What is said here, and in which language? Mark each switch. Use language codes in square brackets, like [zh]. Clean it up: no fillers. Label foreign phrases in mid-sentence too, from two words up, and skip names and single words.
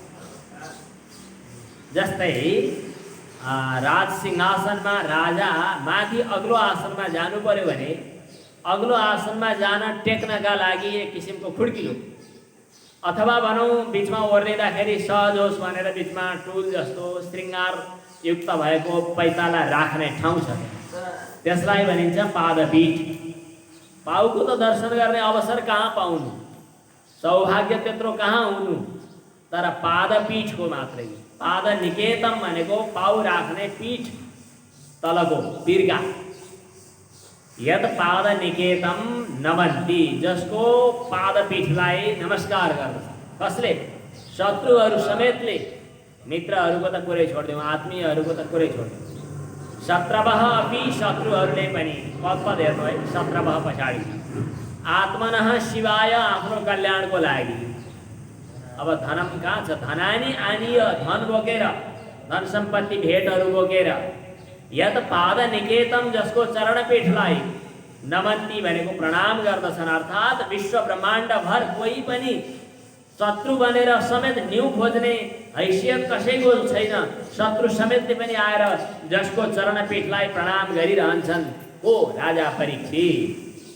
[ne] जस्तै राज सिंहासनमा राजा माथि अग्लो आसनमा जानु पर्यो भने अग्लो आसनमा जान टेक्नका लागि एक किसिमको खुड्किलो अथवा भनौँ बिचमा ओर्लिँदाखेरि सहज होस् भनेर बिचमा टुल जस्तो श्रृङ्गार युक्त भएको पैताला राख्ने ठाउँ छ त्यसलाई भनिन्छ पादपीठ। पाउको त दर्शन गर्ने अवसर कहाँ पाउनु सौभाग्य त्यत्रो कहाँ हुनु तर पादपीठको मात्रै पाद निकेतम भनेको पाउ राख्ने पीठ तलको बिर्गा [sa] यत पाद निकेतम [ne] नमन्ति जसको पादपीठलाई नमस्कार गर्दछ कसले शत्रुहरू समेतले मित्रहरूको त कुरै छोडिदिउँ आत्मीयहरूको त कुरै छोडिदिउँ [sa] शत्रवः अपि [ne] शत्रुहरूले पनि पद हेर्नु है शत्रवः पछाडि [sa] आत्मनः शिवाय [ne] आफ्नो कल्याणको लागि अब धनम कहाँ छ [sa] धनानी आनीय [ne] धन बोकेर धन सम्पत्ति भेटहरू बोकेर [sa] यत पाद निकेतम [ne] जसको चरणपीठलाई नमन्ती भनेको प्रणाम गर्दछन् अर्थात् विश्व ब्रह्माण्ड भर कोही पनि शत्रु बनेर समेत न्यू खोज्ने हैसियत कसैको छैन शत्रु समेतले पनि आएर जसको चरणपीठलाई प्रणाम गरिरहन्छन् ओ राजा परीक्षित